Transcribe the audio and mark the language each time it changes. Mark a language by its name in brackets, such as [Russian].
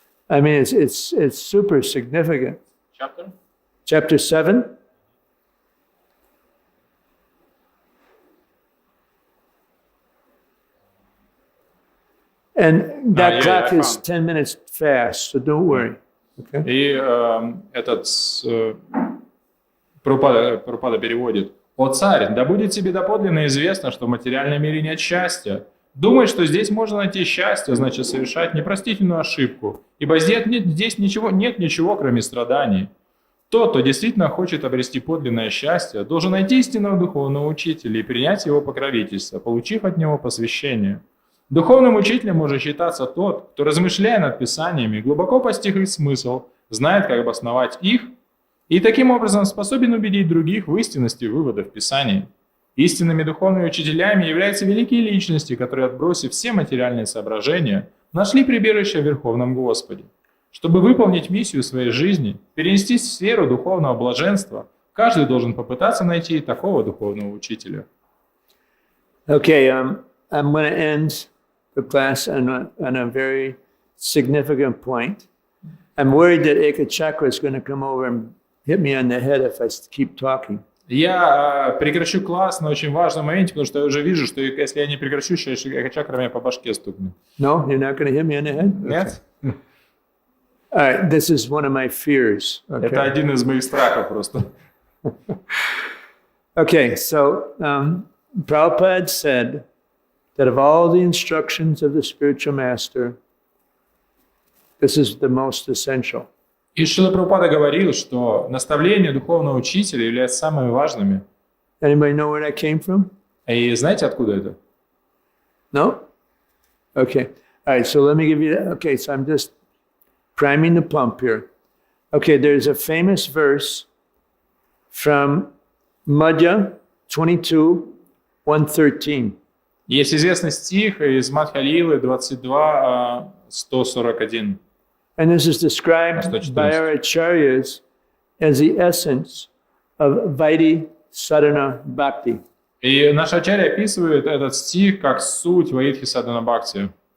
[English] I mean, it's super significant. Chapter? Chapter 7. And that clock is 10 minutes fast, so don't worry. Okay? [Russian] И Прабхупада переводит: «О царь, да будет тебе доподлинно известно, что в материальном мире нет счастья. Думать, что здесь можно найти счастье, значит совершать непростительную ошибку, ибо здесь нет ничего, кроме страданий. Тот, кто действительно хочет обрести подлинное счастье, должен найти истинного духовного учителя и принять его покровительство, получив от него посвящение. Духовным учителем может считаться тот, кто, размышляя над писаниями, глубоко постиг их смысл, знает, как обосновать их, и таким образом способен убедить других в истинности выводов Писаний. Истинными духовными учителями являются великие личности, которые, отбросив все материальные соображения, нашли прибежище в Верховном Господе. Чтобы выполнить миссию своей жизни, перенестись в сферу духовного блаженства, каждый должен попытаться найти такого духовного учителя». [English] Okay, I'm going to end the class on a very significant point. I'm worried that Eka Chakra is going to come over and hit me on the head if I keep talking. [Russian] Я прекращу класс на очень важном моменте, потому что я уже вижу, что если я не прекращу, Ека Чакра меня по башке стукнет. [English] No, you're not going to hit me on the head? [Russian] Нет? [English] Okay. All right, this is one of my fears. Okay. [Russian] Это один из моих страхов просто. [English] Okay, so Prabhupada said that of all the instructions of the spiritual master, this is the most essential. [Russian] И Шрила Прабхупада говорил, что наставления духовного учителя являются самыми важными. [English] Anybody know where that came from? [Russian] И знаете, откуда это? [English] No? Okay. All right, so let me give you that. Okay, so I'm just priming the pump here. Okay, there's a famous verse from Madhya 22, 113. [Russian] Есть известный стих из Мадхя-лилы 22, 141. [English] And this is described by our acharyas as the essence of Vaidhi Sadhana Bhakti. [Russian] И наш ачарья описывает этот стих как суть Ваидхи Садхана Бхакти.